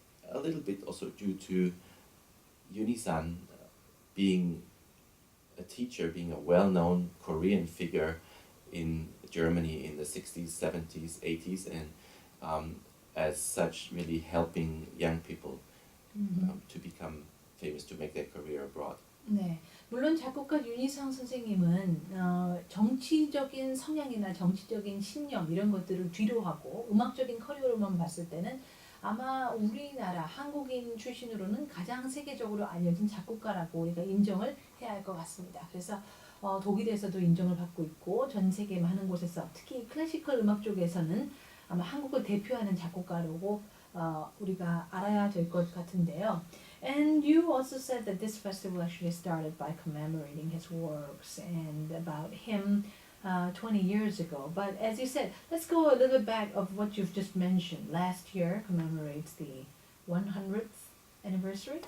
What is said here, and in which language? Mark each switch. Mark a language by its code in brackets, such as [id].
[en] a little bit also due to Yuni-san being a teacher, being a well-known Korean figure in Germany in the 60s, 70s, 80s, and as such really helping young people to become famous, to make their career abroad. [ko] 네, 물론 작곡가 윤희상 선생님은 정치적인 성향이나 정치적인 신념 이런 것들을 뒤로 하고 음악적인 커리어로만 봤을 때는 아마 우리나라 한국인 출신으로는 가장 세계적으로 알려진 작곡가라고 우리가 인정을 해야 할 것 같습니다. 그래서 독일에서도 인정을 받고 있고 전 세계 많은 곳에서 특히 클래시컬 음악 쪽에서는 아마 한국을 대표하는 작곡가라고 우리가 알아야 될 것 같은데요. [en] And you also said that this festival actually started by commemorating his works and about him 20 years ago. But as you said, let's go a little bit back of what you've just mentioned. Last year commemorates the 100th anniversary.